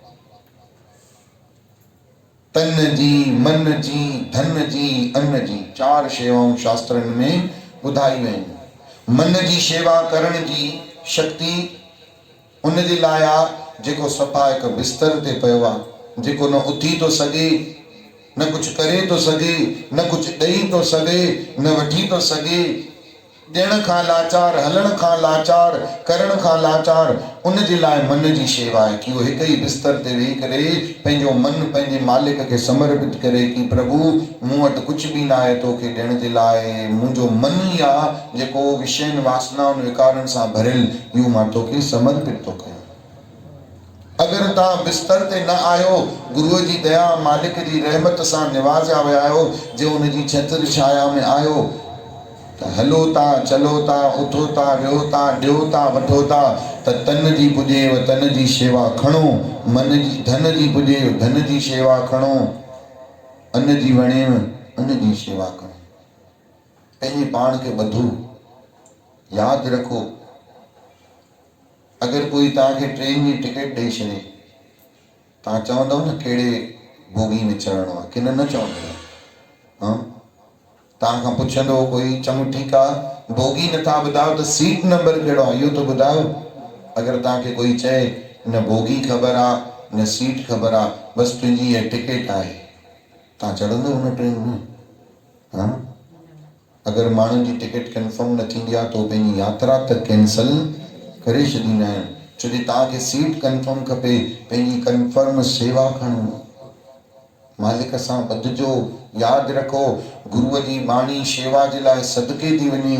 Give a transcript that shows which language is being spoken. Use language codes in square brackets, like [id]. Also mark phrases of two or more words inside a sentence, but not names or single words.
[sd] तन जी, मन जी, धन जी, अन्न जी, 4 शेवाऊं शास्त्रनि में ॿुधायूं आहिनि। मन जी शेवा करण जी शक्ति उन जे लाइ आहे जेको सफ़ा हिकु बिस्तर ते पियो आहे, जेको न उथी थो सघे, न कुछ करे तो सके, न कुछ ॾेई तो सके, न वठी तो सके, ॾियण खां लाचार, हलण खां लाचार, करण खां लाचार। उन जे लाइ मन जी शेवा आहे कि वो हिकु ई बिस्तर ते वेही करे पंहिंजो मन पंहिंजे मालिक खे समर्पित करे कि प्रभु मूं वटि कुछ भी न आहे तोखे ॾियण जे लाइ, मुंहिंजो मन ई आहे जेको विषयनि वासनाउनि विकारनि सां भरियल, इहो मां तोखे समर्पित थो कयां। अगर तव्हां बिस्तर ते न आयो, गुरुअ जी दया मालिक जी रहमत सां निवाज़िया विया आहियो, जो उन जी छत्र छाया में आयो त हलो था, चलो था, उथो था, वियो था, ॾियो था, वठो था, त तन जी पुॼेव तन जी शेवा खणो, मन जी धन जी पुॼेव धन जी शेवा खणो, अन्न जी वणेव अन्न जी शेवा खणो। पंहिंजे पाण खे ॿधो, यादि रखो। अगर कोई तव्हांखे ट्रेन जी टिकट ॾेई छॾे, तव्हां चवंदव न कहिड़े बोगी में चढ़णो आहे, कि न चवंदव? हाँ, तव्हां खां पुछंदो कोई, चङो ठीकु आहे, बोगी नथा ॿुधायो त सीट नंबर कहिड़ो आहे इहो त ॿुधायो। अगर तव्हांखे कोई चए न बोगी ख़बर आहे न सीट ख़बर आहे, बसि तुंहिंजी इहा टिकट आहे, तव्हां चढ़ंदव हुन ट्रेन में? हाँ, अगर माण्हुनि जी टिकट कंफर्म न थींदी आहे त पंहिंजी यात्रा त कैंसल करे छॾींदा आहिनि, छो जो तव्हांखे सीट कंफर्म खपे। पंहिंजी कंफर्म सेवा खणो, मालिक सां ॿधिजो। यादि रखो, गुरुअ जी बाणी शेवा जे लाइ सदके थी वञे।